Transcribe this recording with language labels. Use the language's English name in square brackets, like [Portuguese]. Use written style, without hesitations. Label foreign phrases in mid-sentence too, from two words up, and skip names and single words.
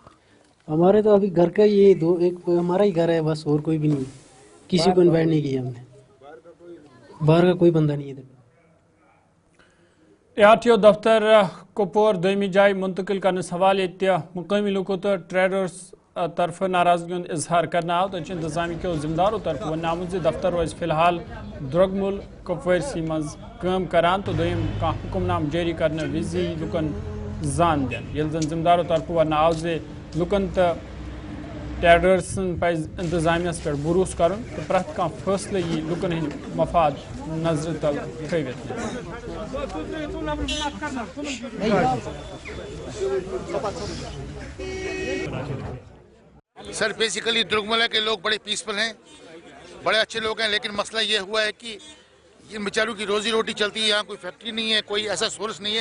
[Urdu] ہمارے تو ابھی گھر کا یہ ایک ہمارا ہی گھر ہے بس, اور کوئی بھی نہیں, کسی کو انوائٹ نہیں کیا ہم نے, باہر کا کوئی بندہ نہیں ہے. [Kashmiri] ARTO دفتر کپور دویمی جائے منتقل کرنس حوالہ مقامی لوکو تو ٹریڈرز طرف ناراضگی ہند اظہار کرنا آو, تو انتظامی کے ذمہ داروں طرف ون آمت دفتر روز فی الحال درگمل کپوارسی مز کام کران, تو دویم حکم نام جاری کرنے وزی لکن زان دین. یل زن ذمہ داروں طرف ون آو لکن تو ٹریڈرسن پز انتظامیہ پہ بروس کرن, تو پریت کان فیصلہ یہ لکن ہند مفاد نظر تل تھوت. [Urdu] سر بیسیکلی درگملہ کے لوگ بڑے پیسفل ہیں, بڑے اچھے لوگ ہیں, لیکن مسئلہ یہ ہوا ہے کہ ان بیچاروں کی روزی روٹی چلتی ہے, یہاں کوئی فیکٹری نہیں ہے, کوئی ایسا سورس نہیں ہے.